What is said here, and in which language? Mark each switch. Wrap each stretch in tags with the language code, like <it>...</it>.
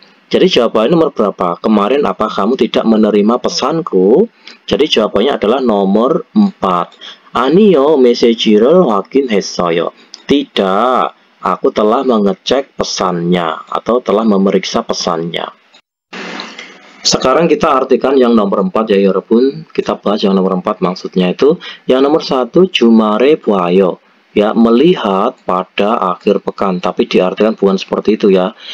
<id>Jadi jawabannya nomor berapa? Kemarin apa kamu tidak menerima pesanku? Jadi jawabannya adalah nomor 4.</id> <ko>아니요, 메시지를 확인했어요.</ko> <id>Tidak, aku telah mengecek pesannya atau telah memeriksa pesannya. Sekarang kita artikan yang nomor 4 ya 여러분. Kita bahas yang nomor 4 maksudnya itu. Yang nomor 1</id> <ko>주말에 보아요.</ko> <id>Ya, melihat pada akhir pekan, tapi diartikan bukan seperti itu ya.</id>